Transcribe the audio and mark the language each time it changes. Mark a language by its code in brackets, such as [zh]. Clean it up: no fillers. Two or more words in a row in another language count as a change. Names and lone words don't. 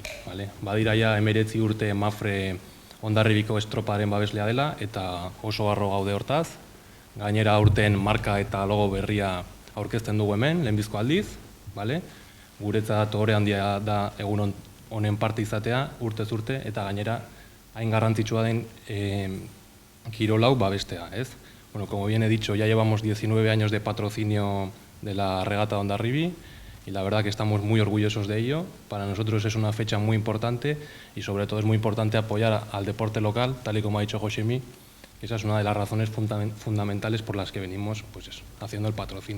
[eu] Badira ja 19 urte Mafre Hondarribiko estroparen babeslea dela, eta oso harro gaude hortaz. Gainera aurten marka eta logo berria aurkezten dugu hemen, lehenbizko aldiz. Guretzat ohore handia da egun honen parte izatea, urtez urte, eta gainera hain garrantzitsua den kirolau babestea. [es] Como bien he dicho, ya llevamos 19 años de patrocinio de la regata de Hondarribi, y la verdad que estamos muy orgullosos de ello. Para nosotros es una fecha muy importante y sobre todo es muy importante apoyar al deporte local, tal y como ha dicho Josemi. Esa es una de las razones fundamentales por las que venimos haciendo el patrocinio.